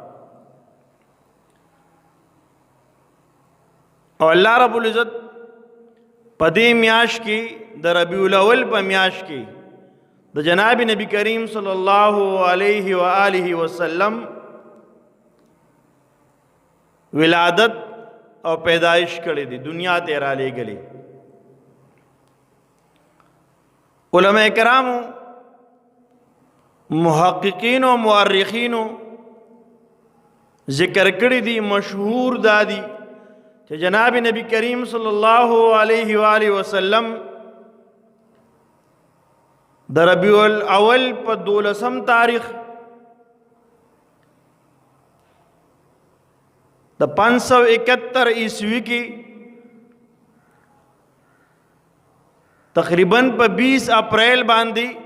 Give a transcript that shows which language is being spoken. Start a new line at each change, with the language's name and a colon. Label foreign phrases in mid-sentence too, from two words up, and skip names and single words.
Pashto: او الله رب العزت په دې میاشت کې د ربیع الاول په میاشت کې د جناب نبی کریم
Arabic: صلی الله علیه و آله وسلم
Pashto: ولادت او پیدائش کړی دی، دنیا ته را لېږلی. علماء کرامو، محققین و مورخینو ذکر کړی دی، مشهور دادی کہ جناب نبی کریم
Arabic: صلی اللہ علیہ وآلہ وسلم
Pashto: د ربیع الاول په 12 تاریخ د 571 عیسوی کی تقریباً په 20 اپریل باندې